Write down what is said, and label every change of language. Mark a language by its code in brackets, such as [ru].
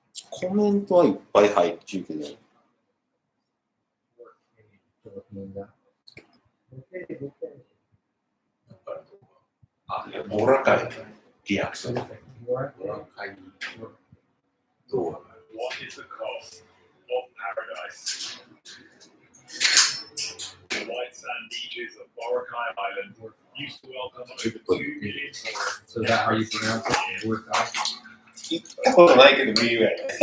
[ja] コメントはいっぱい入ってるけど。あ、ボラカイのリアクション。ボラカイどう？ [en] What is the cost of paradise? The white sand beaches of Boracay Island used to welcome over 2 million tourists. So is that how you pronounce it? Boracay? [ja] 行ったことないけど見るやね。